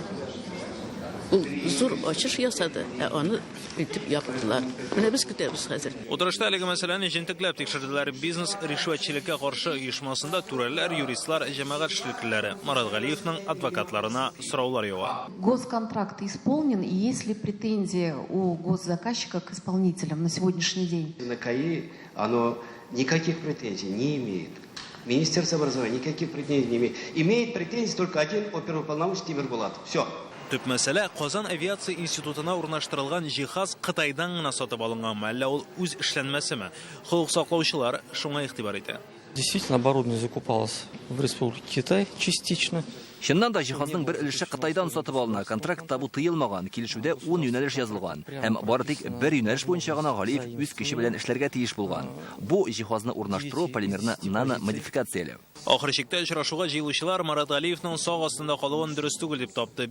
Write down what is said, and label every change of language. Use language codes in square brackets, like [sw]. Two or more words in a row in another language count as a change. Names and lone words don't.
[tt] Ул зур ачыш ясады, аны итеп яптылар. Менә без көтәбез хәзер. Утырышта әлеге мәсьәләне җентекләп тикшерделәр. Бизнес ришвәтчелеккә каршы оешмасында түрәләр, юристлар, җәмәгать эшлеклеләре Марат Галиевның адвокатларына сораулар ява. [ru] Госконтракт исполнен, и есть ли претензии у госзаказчика к исполнителям на сегодняшний день? На КАИ оно никаких претензий не имеет. Министерство образования никаких претензий не имеет. Имеет претензии только один оперуполномоченный Вербулатов. Все. [tt] Төп мәсьәлә Казан авиация институтына урнаштырылган җиһаз Кытайдан гына сатып алынган, әллә ул үз эшләнмәсеме? Хокук саклаучылар шуңа игътибар итә. [ru] Действительно, оборудование закупалось в Республике Китай частично. [tt] Чыннан да җиһазның бер өлеше Кытайдан сатып алына. Контрактта бу тыелмаган, килешүдә 10 юнәлеш язылган. Һәм бары тик бер юнәлеш буенча гына Галиев үз көче белән эшләргә тиеш булган. Бу җиһазны урнаштыру, полимерны нано-модификацияләү. Ахыр чиктә очрашуга җыелучылар Марат Галиевның сак астында калуын дөрес түгел дип тапты.